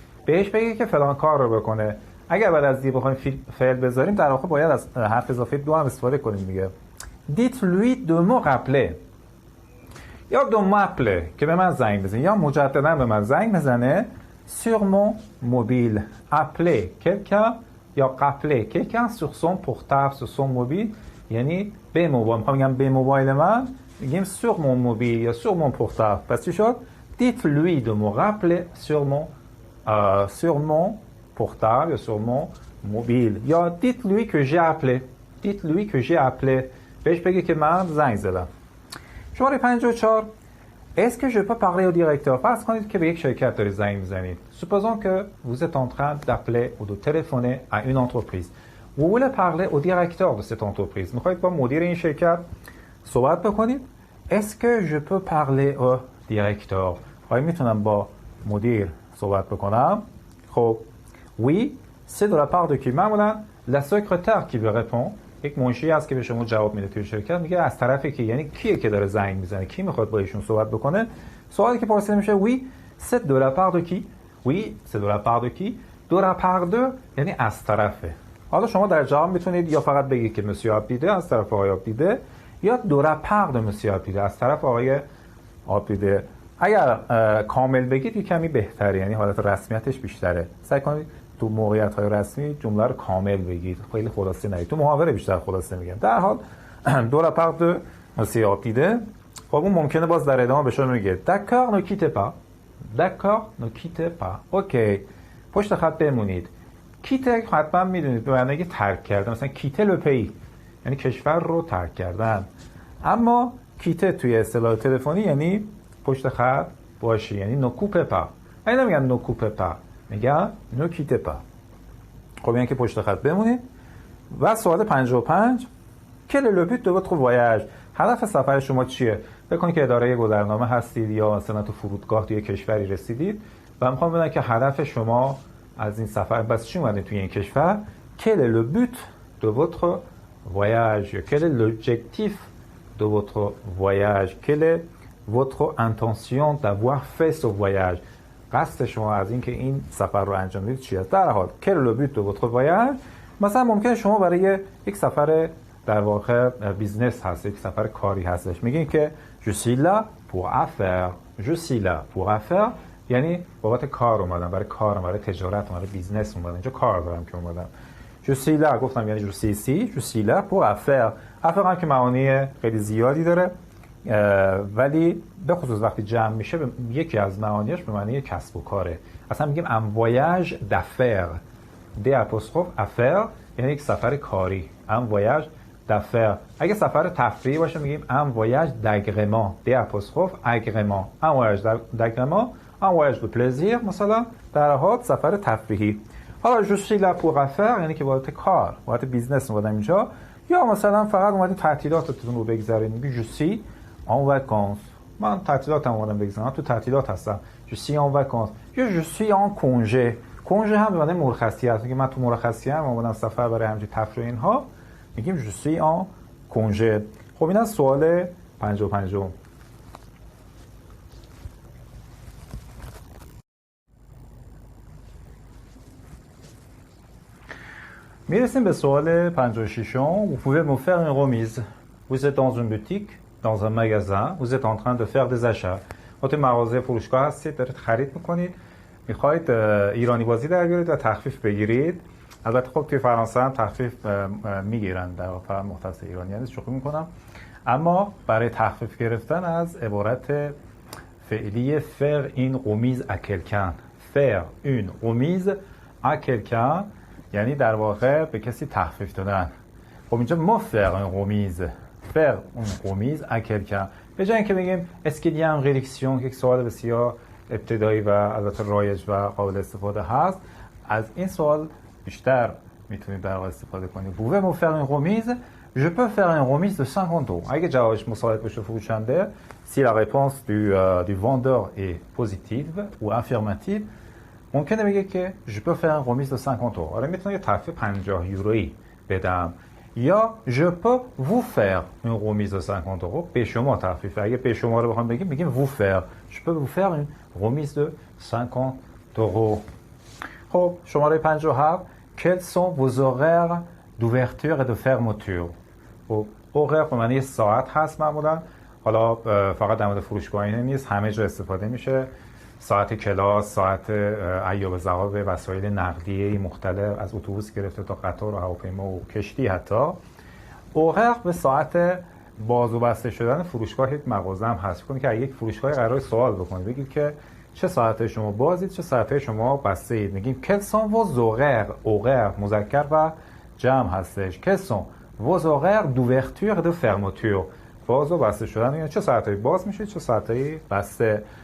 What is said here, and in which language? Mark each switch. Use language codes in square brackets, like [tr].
[fa] بهش بگی که فلان کار رو بکنه. اگر بعد از دی بخوایم فعل بذاریم در واقع باید از حرف اضافه دو هم استفاده کنیم. میگه [fr] dites lui de me rappeler [fa] یا دو [fr] m'appeler [fa] که به من زنگ بزنه یا مجددا به من زنگ بزنه [fr] sur mon mobile. appeler quelqu'un [fa] یا [fr] rappeler quelqu'un sur son portable sur son mobile [fa] یعنی به موبایل. میخوام بگم به موبایل من میگیم [fr] sur mon mobile [fa] یا [fr] sur mon portable. [fa] پس چی شد؟ [fr] dites-lui de me rappeler sur mon portable یا sur mon mobile یا dites-lui que j'ai appelé. dites-lui que j'ai appelé. [fa] بهش بگی که من زنگ زدم. شماره 54 [fr] Est-ce que je peux parler au directeur? [fa] فرض کنید که به یک شرکت دارید زنگ میزنید. [fr] Supposons que vous êtes en train d'appeler ou de téléphoner à une entreprise. Vous voulez parler au directeur de cette entreprise. [fa] میخواید با مدیر این شرکت صحبت بکنید. [fr] Est-ce que je peux parler au directeur? [fa] آیا میتونم با مدیر صحبت بکنم؟ خب [fr] Oui, c'est de la part de qui? [fa] معمولا [fr] la secrétaire qui vous répond. [fa] یک منشی هست که به شما جواب میده توی شرکت میگه از طرف کی، یعنی کیه که داره زنگ میزنه، کی میخواد با ایشون صحبت بکنه. سوالی که پرسیده میشه [fr] oui c'est de la part de qui. oui c'est de la part de qui. de la part de [fa] یعنی از طرفه. حالا شما در جواب میتونید یا فقط بگید که مسیو آبدیده از طرف آقای آبدیده یا de la part de مسیو آبدیده از طرف آقای آبدیده. اگر کامل بگید یه کمی بهتره، یعنی حالت رسمیتش بیشتره. سعی کنید تو موقعیت‌های رسمی جمله رو کامل بگید، خیلی خلاصه نگید. تو محاوره بیشتر خلاصه میگن. در حال دو [fr] la part de monsieur آبدیده. [fa] خب اون ممکنه باز در ادامه به شما میگه [fr] d'accord ne quittez pas. d'accord ne quittez pas. [fa] اوکی. پشت خط بمونید. کیته حتما میدونید به معنی ترک کردن، مثلا کیته le pays یعنی کشور رو ترک کردن. اما کیته توی اصطلاح تلفنی یعنی پشت خط باشی، یعنی [fr] ne coupez pas. [fa] اینا میگن [fr] ne coupez pas. میگن ne quittez pas. [fa] خب یعنی که پشت خط بمونید. و سوال 55 [fr] quel est le but de votre voyage؟ [fa] هدف سفر شما چیه؟ فکر کنید که اداره گذرنامه هستید یا مثلا تو فرودگاه توی کشوری رسیدید و میخوام بدونم که هدف شما از این سفر بس چی اومدید توی این کشور. [fr] quel est le but de votre voyage؟ quel est l'objectif de votre voyage؟ quelle est votre intention d'avoir fait ce voyage؟ [fa] قصد شما از اینکه این سفر رو انجام بدید چی است؟ در حال quel est le but de votre voyage؟ مثلا ممکنه شما برای یک سفر در واقع بیزنس هست، یک سفر کاری هستش، میگین که [fr] je suis là pour affaires. je suis là pour affaires [fa] یعنی بابت کار اومدم، برای کار اومدم، برای تجارت اومدم، بیزنس اومدم، اینجا کار دارم که اومدم. [fr] je suis là گفتم یعنی je suis ici. je suis là pour affaires. [fa] affaires هم که معانی خیلی زیادی داره ولی به خصوص وقتی جمع میشه یکی از معانیش به معنی کسب و کاره. اصلا میگیم [fr] un voyage d'affaires. [fa] d apostrophe affaires یعنی یک سفر کاری. [fr] un voyage d'affaires. [fa] اگه سفر تفریحی باشه میگیم [fr] un voyage d'agrément. d apostrophe agrément. un voyage d'agrément. un voyage de plaisir [fa] مثلا در حال سفر تفریحی. حالا [fr] je suis là pour affaires [fa] یعنی که واسه کار، واسه بیزنس اومدم اینجا، یا مثلا فقط اومدید تعطیلاتتون رو بگذرونید میگی [fr] je suis en vacances. [fa] من تعطیلاتم اومدم بگذرونم، تو تعطیلات هستم. [fr] je suis en vacances. [fa] یا [fr] je suis en congé. [fa] congé هم به معنی مرخصی هست. میگه من تو مرخصی ام اومدم سفر برای همین تفریح اینها میگیم [fr] je suis en congé. [fa] خب این از سوال 55. میرسیم به سوال 56. [fr] Vous pouvez me faire une remise. Vous êtes dans une boutique, dans un magasin, vous êtes en train de faire des achats. [fa] تو مغازه فروشگاه هستید، دارید خرید میکنید، میخواید ایرانی بازی در بیارید و تخفیف بگیرید. البته خب توی فرانسه هم تخفیف میگیرن، در واقع مختص ایرانی هست، شوخی میکنم. اما برای تخفیف گرفتن از عبارت فعلی [fr] faire une remise à quelqu'un. faire une remise à quelqu'un [fa] یعنی در واقع به کسی تخفیف دادن. خب اینجا ما [fr] faire une remise. faire une remise à quelqu'un. [fa] به جای اینکه بگیم [fr] est-ce qu'il y a une réduction، [fa] که سوال بسیار ابتدایی و البته رایج و قابل استفاده هست، از این سوال بیشتر میتونید در واقع استفاده کنید. [fr] pouvez me faire une remise؟ je peux faire une remise de 50 euros. [fa] اگه جوابش مساعد بشه فروشنده، [fr] si la réponse du vendeur est positive ou affirmative، [fa] ممکنه بگه که [fr] je peux faire une remise de 50 euros. [fa] آره میتونم یه تخفیف 50 یورویی بدم. یا [fr] je peux vous faire une remise de 50 euros. [fa] به شما تخفیف. اگه به شما رو بخوام بگیم میگیم [fr] vous faire. je peux vous faire une remise de 50 euros. [fa] خب شماره 57 [fr] quels sont vos horaires d'ouverture et de fermeture؟ [fa] خب horaire به معنی ساعت هست معمولا. حالا فقط در مورد فروشگاهی نیست، همه جا استفاده میشه. ساعت کلاس، ساعت ایاب ذهاب، وسایل نقلیه مختلف از اتوبوس گرفته تا قطار و هواپیما و کشتی حتی. اوغر به ساعت باز و بسته شدن فروشگاه یک مغازه هم هست. کنید که یک فروشگاه قرار سوال بکنید، بگید که چه ساعته شما بازید، چه ساعته شما بسته اید. میگیم [fr] quels sont vos horaires. [fa] اوغر مذکر و جمع هستش. [fr] quels sont vos horaires d'ouverture de fermeture. [fa] باز و بسته شدن، یعنی چه ساعته باز میشه، چه ساعته بسته.